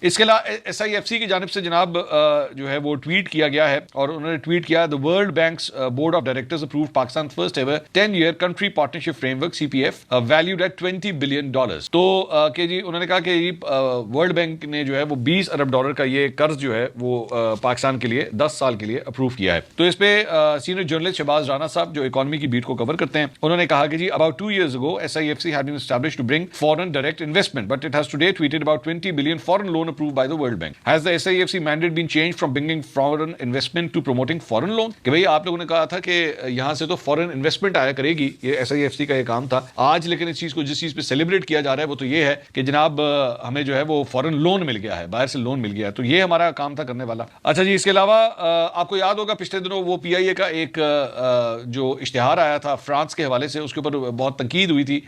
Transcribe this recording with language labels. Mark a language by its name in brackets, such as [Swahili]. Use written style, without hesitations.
[Urdu] اس کے علاوہ S I F C کی جانب سے جناب جو ہے وہ ٹویٹ کیا گیا ہے, اور انہوں نے ٹویٹ کیا, [English] the World Bank's Board of Directors approved Pakistan's first ever 10-year country partnership framework CPF valued at $20 billion. [Urdu] تو کہ جی انہوں نے کہا کہ ورلڈ بینک نے جو ہے وہ $20 ارب کا یہ قرض جو ہے وہ پاکستان کے لیے 10 سال کے لیے اپروو کیا ہے. تو اس پہ سینئر جرنلسٹ شہباز رانا صاحب جو اکانومی کی بیٹ کو کور کرتے ہیں, انہوں نے کہا کہ جی [English] about 2 years ago SIFC had been established to bring foreign direct investment, but it has today tweeted about 20 billion foreign loan approved by the World Bank. Has the SIFC mandate been changed from bringing foreign investment to promoting foreign loan? [Urdu] کہ بھئی آپ لوگوں نے کہا تھا کہ یہاں سے تو فورن انویسٹمنٹ آیا کرے گی, یہ SIFC کا یہ کام تھا آج, لیکن اس چیز کو جس چیز پہ سیلیبریٹ کیا جا رہا ہے وہ تو یہ ہے کہ جناب ہمیں جو ہے وہ فورن لون مل گیا ہے, باہر سے لون مل گیا ہے. تو یہ ہمارا کام تھا کرنے والا. اچھا جی, اس کے علاوہ آپ کو یاد ہوگا پچھلے دنوں وہ پی آئی اے کا ایک جو اشتہار آیا تھا فرانس کے حوالے سے, اس کے اوپر بہت تنقید ہوئی تھی.